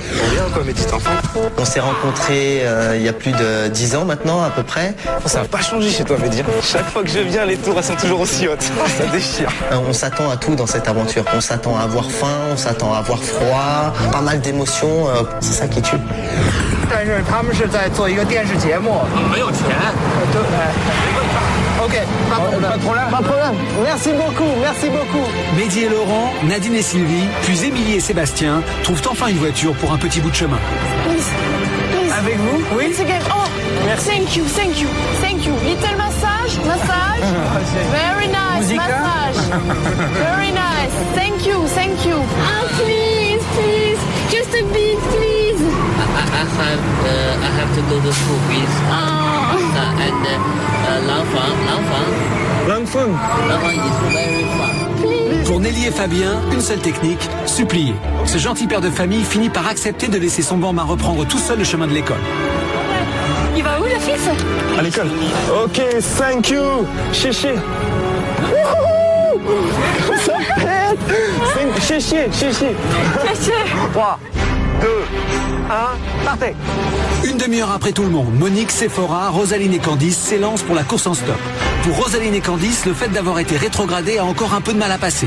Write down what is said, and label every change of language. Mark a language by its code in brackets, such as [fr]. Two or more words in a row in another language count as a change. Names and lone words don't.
[fr] Bien quoi, mes petits enfants. On s'est rencontrés il y a plus de 10 ans maintenant à peu près. Ça n'a pas changé chez toi, Mehdi. Chaque fois que je viens, les tours elles sont toujours aussi hautes. Ça déchire. On s'attend à tout dans cette aventure. On s'attend à avoir faim, on s'attend à avoir froid, pas mal d'émotions. C'est ça qui tue. [zh] 但是他们是在做一个电视节目，没有钱。OK， [fr] pas de problème. Pas de problème. Merci beaucoup, merci beaucoup. Mehdi et Laurent, Nadine et Sylvie, puis Émilie et Sébastien trouvent enfin une voiture pour un petit bout de chemin. Avec vous? Oui. [en] Once again. Oh, merci. Thank you, thank you, thank you. Little massage, massage. Very nice, massage. Very nice. Thank you, thank you. Ah, please, please, just a bit, please. I have to go to school with and Langfang is very far. [fr] Pour Nelly et Fabien, une seule technique, supplier. Ce gentil père de famille finit par accepter de laisser son bambin reprendre tout seul le chemin de l'école. Il va où le fils? À l'école. [en] Ok, thank you. [fr] Chéché. Ça pète. Chéché. 3, 2, 1, partez. Une demi-heure après tout le monde, Monique, Sephora, Rosaline et Candice s'élancent pour la course en stop. Pour Rosaline et Candice, le fait d'avoir été rétrogradées a encore un peu de mal à passer.